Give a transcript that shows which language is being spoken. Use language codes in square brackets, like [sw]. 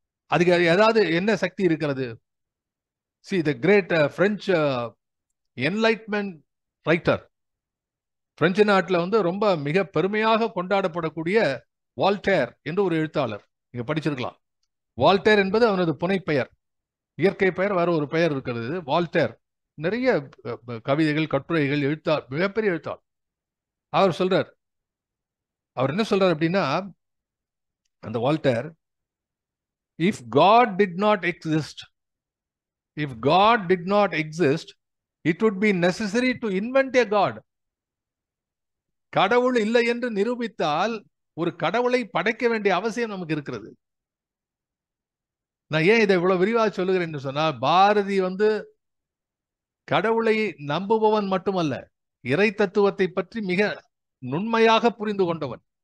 [ta] அதுக்கு ஏதாவது என்ன சக்தி இருக்கிறது? [en] See the great French enlightenment writer, [ta] French நாட்டில் வந்து ரொம்ப மிக பெருமையாக கொண்டாடப்படக்கூடிய வால்டேர் என்று ஒரு எழுத்தாளர், நீங்க படிச்சிருக்கலாம். வால்டேர் என்பது அவனது புனைப்பெயர், இயற்கை பெயர் வேற ஒரு பெயர் இருக்கிறது. வால்டேர் நிறைய கவிதைகள், கட்டுரைகள், மிகப்பெரிய எழுத்தாளர். அவர் சொல்றார், அவர் என்ன சொல்றார் அப்படின்னா, அந்த Voltaire, [en] if God did not exist, if God did not exist, it would be necessary to invent a God. [ta] கடவுள் இல்லை என்று நிரூபித்தால் ஒரு கடவுளை படைக்க வேண்டிய அவசியம் நமக்கு இருக்கிறது. நான் ஏன் இதை இவ்வளவு விரிவாக சொல்லுகிறேன் என்று சொன்னால், பாரதி வந்து கடவுளை நம்புபவன் மட்டுமல்ல, இறை தத்துவத்தை பற்றி மிக நுண்மையாக புரிந்து கொண்டவன்.